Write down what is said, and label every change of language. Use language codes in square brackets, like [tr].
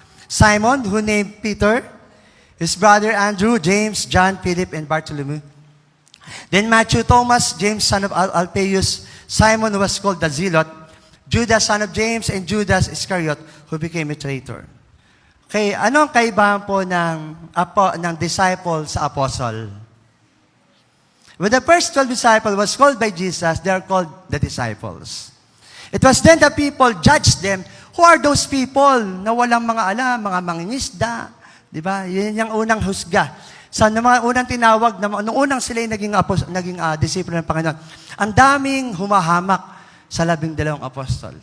[en] Simon, who named Peter, his brother Andrew, James, John, Philip, and Bartholomew. Then Matthew, Thomas, James, son of Alphaeus, Simon, who was called the Zealot, Judas, son of James, and Judas Iscariot, who became a traitor. [tl] Okay, anong kaibahan po ng disciple sa apostle? [en] When the first 12 disciples was called by Jesus, they are called the disciples. It was then the people judged them. Who are those people [tl] na walang mga alam, mga mangingisda? Diba? Yun yung unang husga. Sa mga unang tinawag, nung unang sila naging disipulo ng Panginoon, ang daming humahamak sa 12 apostol.